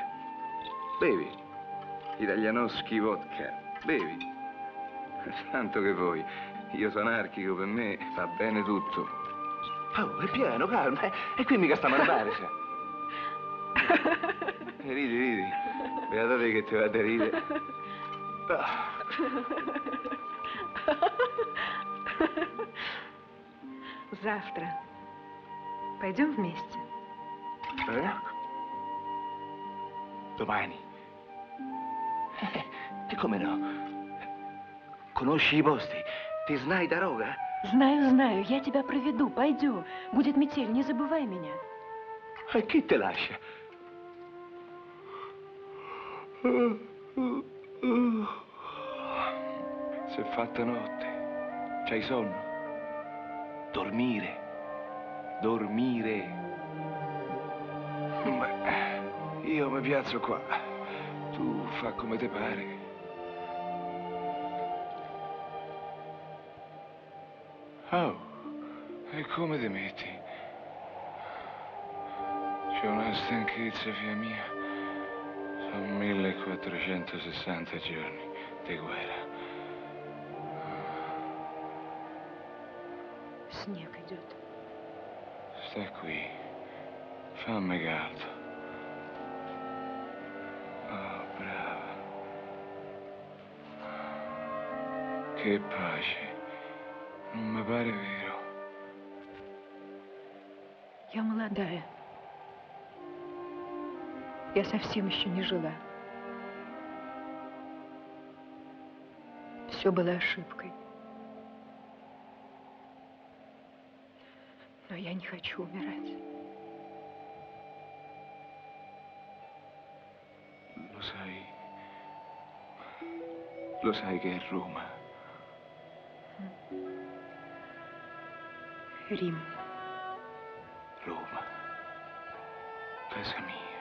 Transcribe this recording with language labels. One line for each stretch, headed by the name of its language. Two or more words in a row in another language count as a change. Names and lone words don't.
Italian: Bevi. Italianoschi vodka. Bevi. Tanto che voi. Io sono anarchico, per me va bene tutto. Oh, è pieno, calma. E qui mica stiamo a fare, sa. Ridi. Beata te che ti va da ridere.
Russian: Завтра пойдем вместе.
Italian: Domani? E come no? Conosci i posti?
Russian: Ti знай дорога? Знаю, я тебя проведу, пойдем. Будет метель, не забывай меня.
Italian: E chi te lascia? Si è fatta notte. C'hai sonno? Dormire. Beh, io mi piazzo qua. Tu fa come te pare. Oh, e come ti metti? C'è una stanchezza, figlia mia. Sono 1460 giorni di guerra.
Russian: Снег идет.
Italian: Sta qui. Fammi caldo. Oh, brava. Che pace. Non mi pare vero.
Russian: Я молодая. Я совсем еще не жила. Все было ошибкой. Но я не хочу умирать.
Italian: Lo sai che è Roma?
Russian: Рим.
Italian: Roma. Casa mia.